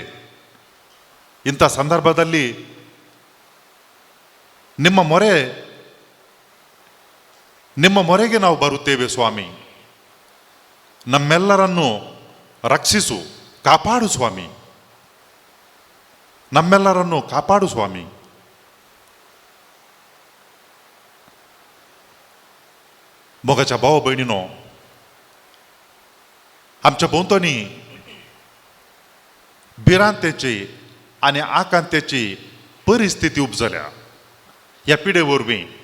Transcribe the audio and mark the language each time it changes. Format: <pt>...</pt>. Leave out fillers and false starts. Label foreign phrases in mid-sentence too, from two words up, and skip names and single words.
<kn>ಇಂಥ ಸಂದರ್ಭದಲ್ಲಿ ನಿಮ್ಮ ಮೊರೆಗೆ ನಾವು ಬರುತ್ತೇವೆ ಸ್ವಾಮಿ. ನಮ್ಮೆಲ್ಲರನ್ನು ರಕ್ಷಿಸು, ಕಾಪಾಡು ಸ್ವಾಮಿ. ನಮ್ಮೆಲ್ಲರನ್ನು ಕಾಪಾಡು ಸ್ವಾಮಿ.</kn> <kok>मोगाच्या भाव बहिणीनो, आमच्या भोंवतणी भिरांतेची आनी आकांतेची परिस्थिती उपजल्या ह्या पिढे वरवीं.</kok>